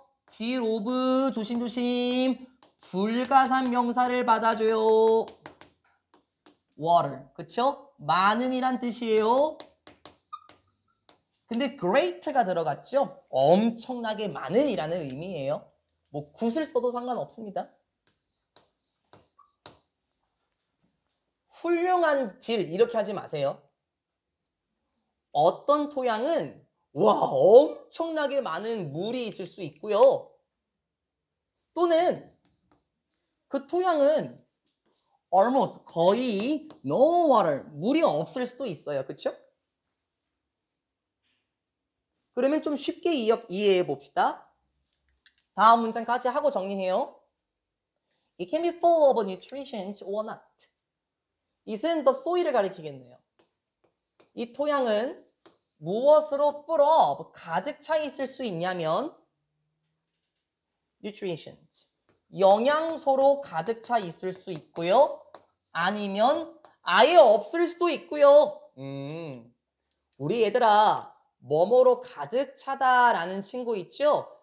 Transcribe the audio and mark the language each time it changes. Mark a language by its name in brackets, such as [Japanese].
[English] deal of [Korean] 조심조심. 불가산 명사를 받아줘요. [English] water. [Korean] 그쵸? 많은이란 뜻이에요. 근데 great가 들어갔죠? 엄청나게 많은이라는 의미예요. 뭐 굿을 써도 상관없습니다. 훌륭한 딜 이렇게 하지 마세요. 어떤 토양은 와 엄청나게 많은 물이 있을 수 있고요. 또는 그 토양은 [English] almost [Korean] 거의 [English] no water [Korean] 물이 없을 수도 있어요. 그렇죠? 그러면 좀 쉽게 이해해 봅시다. 다음 문장까지 하고 정리해요. [English] It can be full of nutrition or not. [Korean] it은 [English] the soil [Korean] 을 가리키겠네요. 이 토양은 무엇으로 [English] full of [Korean] 가득 차 있을 수 있냐면 [English] nutrition [Korean] 영양소로 가득 차 있을 수 있고요. 아니면 아예 없을 수도 있고요. 우리 얘들아 뭐뭐로 가득 차다라는 친구 있죠?